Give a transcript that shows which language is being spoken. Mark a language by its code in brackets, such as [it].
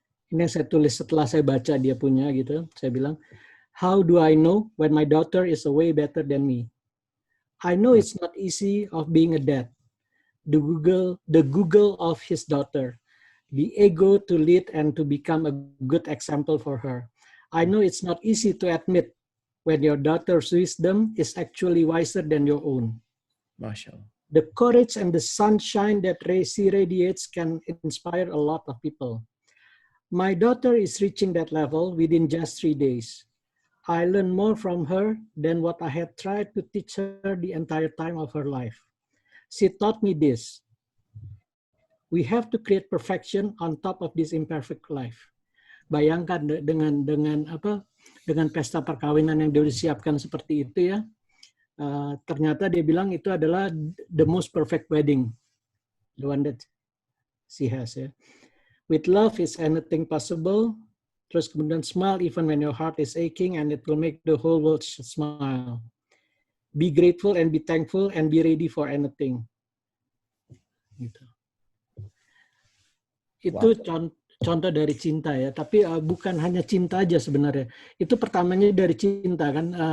[id] Ini yang saya tulis setelah saya baca dia punya gitu. Saya bilang, [en] how do I know when my daughter is way better than me? I know it's not easy of being a dad. The Google of his daughter. The ego to lead and to become a good example for her. I know it's not easy to admit when your daughter's wisdom is actually wiser than your own. [ar] Masya Allah. [en] The courage and the sunshine that she radiates can inspire a lot of people. My daughter is reaching that level within just 3 days. I learned more from her than what I had tried to teach her the entire time of her life. She taught me this. We have to create perfection on top of this imperfect life. [id] Bayangkan dengan pesta perkawinan yang dia disiapkan seperti itu ya. Ternyata dia bilang itu adalah [en] the most perfect wedding, the one that she has [id] ya. [en] With love is anything possible. [id] Terus kemudian [en] smile even when your heart is aching and it will make the whole world smile. Be grateful and be thankful and be ready for anything. [id] Gitu. Itu contoh dari cinta ya, tapi bukan hanya cinta aja sebenarnya. Itu pertamanya dari cinta kan.